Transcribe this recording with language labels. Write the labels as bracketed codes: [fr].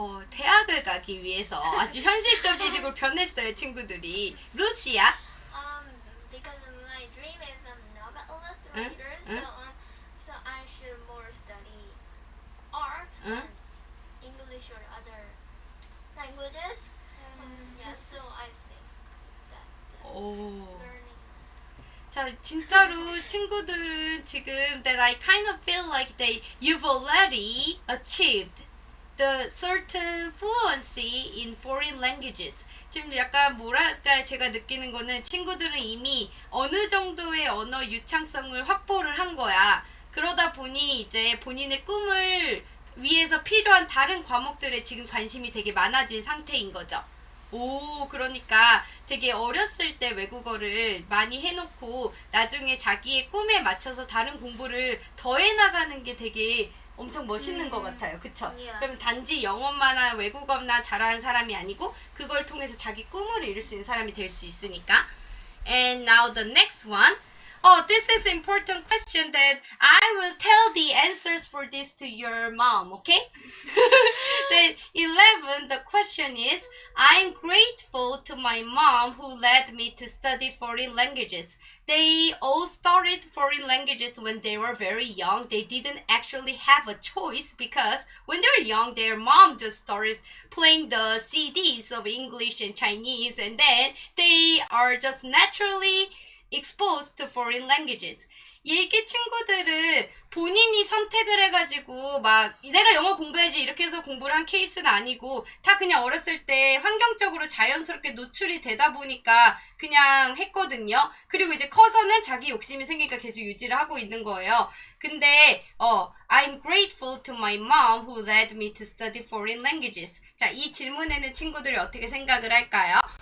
[ko] 대학을 가기 위해서 아주 현실적이고 변했어요, 친구들이. 루시야? [en] Because my dream is novelist writer, so I should more study art and English or other languages. Yeah, so I think that learning. [ko] 자, 진짜로 친구들은 지금 [en] that I kind of feel like you've already achieved the certain fluency in foreign languages. [ko] 지금 약간 뭐랄까 제가 느끼는 거는 친구들은 이미 어느 정도의 언어 유창성을 확보를 한 거야. 그러다 보니 이제 본인의 꿈을 위해서 필요한 다른 과목들에 지금 관심이 되게 많아진 상태인 거죠. 그러니까 되게 어렸을 때 외국어를 많이 해놓고 나중에 자기의 꿈에 맞춰서 다른 공부를 더 해나가는 게 되게 엄청 멋있는 것 같아요. 그쵸? [en] Yeah. [ko] 그럼 단지 영어만 외국어나 잘하는 사람이 아니고 그걸 통해서 자기 꿈을 이룰 수 있는 사람이 될 수 있으니까. [en] And now the next one. This is an important question that I will tell the answers for this to your mom, okay? Then 11, the question is, I'm grateful to my mom who led me to study foreign languages. They all started foreign languages when they were very young. They didn't actually have a choice because when they were young, their mom just started playing the CDs of English and Chinese, and then they are just naturally exposed to foreign languages. [ko] 얘기 친구들은 본인이 선택을 해가지고 막 내가 영어 공부해야지 이렇게 해서 공부를 한 케이스는 아니고 다 그냥 어렸을 때 환경적으로 자연스럽게 노출이 되다 보니까 그냥 했거든요. 그리고 이제 커서는 자기 욕심이 생기니까 계속 유지를 하고 있는 거예요. [en] 근데 I'm grateful to my mom who led me to study foreign languages. [ko] 자, 이 질문에는 친구들이 어떻게 생각을 할까요?